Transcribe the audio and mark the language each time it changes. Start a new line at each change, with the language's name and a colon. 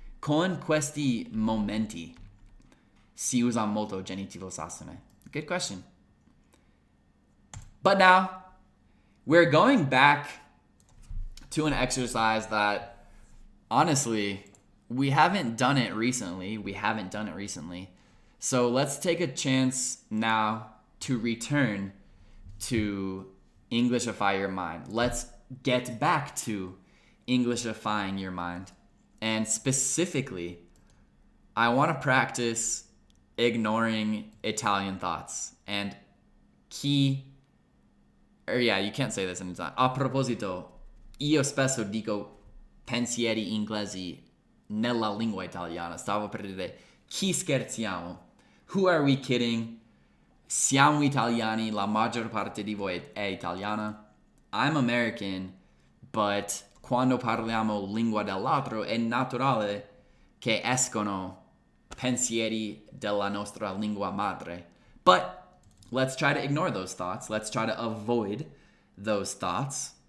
Italian: Con questi momenti si usa molto genitivo sassone.
English: Good question. But now, we're going back to an exercise that, honestly, we haven't done it recently. So let's take a chance now to return to Englishify your mind. Let's get back to Englishifying your mind. And specifically, I want to practice ignoring Italian thoughts. And you can't say this in Italian.
Italian: A proposito, io spesso dico pensieri inglesi nella lingua italiana. Stavo per dire, chi scherziamo?
English: Who are we kidding?
Italian: Siamo italiani, la maggior parte di voi è italiana.
English: I'm American,
Italian: but quando parliamo lingua dell'altro è naturale che escono pensieri della nostra lingua madre.
English: But let's try to ignore those thoughts. Let's try to avoid those thoughts.